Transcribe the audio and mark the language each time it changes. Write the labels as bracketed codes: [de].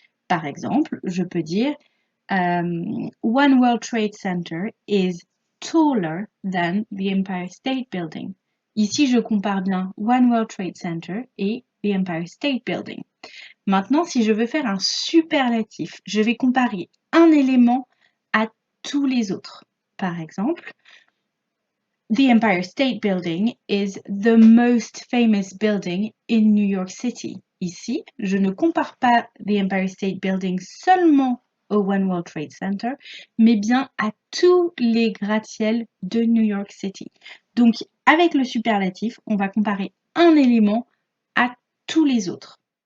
[fr] Par exemple, je peux dire [en] One World Trade Center is taller than the Empire State Building. [fr] Ici, je compare bien One World Trade Center et the Empire State Building. Maintenant, si je veux faire un superlatif, je vais comparer un élément à tous les autres. Par exemple, [en] the Empire State Building is the most famous building in New York City. [fr] Ici, je ne compare pas the Empire State Building seulement au One World Trade Center, mais bien à tous les gratte-ciels de New York City. Donc, avec le superlatif, on va comparer un élément à tous les autres.